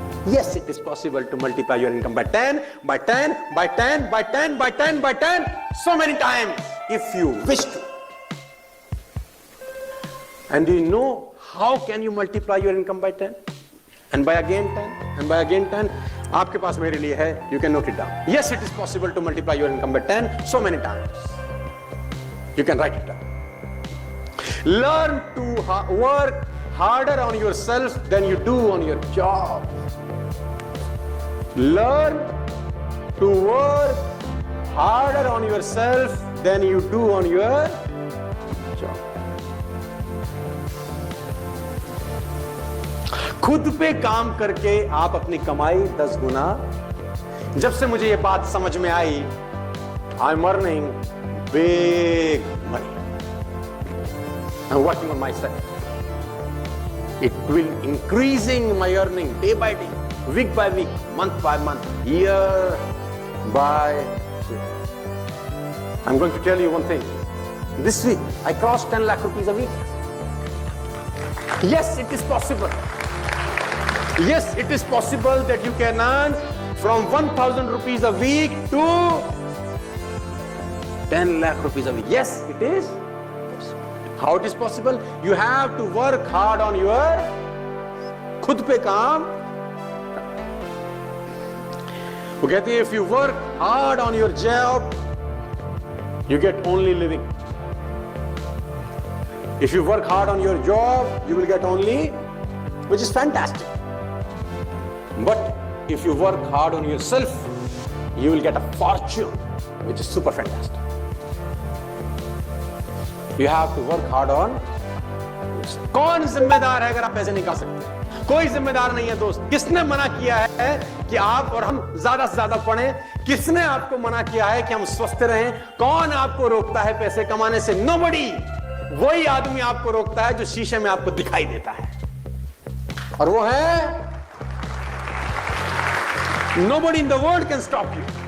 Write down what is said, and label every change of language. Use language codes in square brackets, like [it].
[en] Yes, it is possible to multiply your income by 10, by 10, by 10, by 10, by 10, by 10, so many times if you wish to. And do you know how can you multiply your income by 10? And by again 10? And by again 10? [hi] आपके पास मेरे लिए है, [en] you can note it down. Yes, it is possible to multiply your income by 10 so many times. You can write it down. Learn to work harder on yourself than you do on your job. Learn to work harder on yourself than you do on your job. [hi] खुद पे काम करके आप अपनी कमाई 10 गुना। जब से मुझे ये बात समझ में आई, [en] I am earning big money, I am working on myself. It will increasing my earning day by day, week by week, month by month, year by year. I am going to tell you one thing, this week I cross 10 lakh rupees a week. Yes, it is possible. Yes, it is possible that you can earn from 1,000 rupees a week to 10 lakh rupees a week. Yes, it is possible. How it is possible? You have to work hard on your [hi] खुद पे काम। वो कहते हैं [en] if you work hard on your job, you get only living. If you work hard on your job, you will get only, which is fantastic. But if you work hard on yourself, you will get a fortune, which is super fantastic. You have to work hard on yourself. [hi] कौन जिम्मेदार है अगर आप पैसे नहीं खा सकते? कोई जिम्मेदार नहीं है दोस्त। किसने मना किया है कि आप और हम ज्यादा से ज्यादा पढ़ें? किसने आपको मना किया है कि हम स्वस्थ रहें? कौन आपको रोकता है पैसे कमाने से? [en] Nobody. [hi] वही आदमी आपको रोकता है जो शीशे में आपको दिखाई देता है, और वो है [en] nobody in the world can stop you.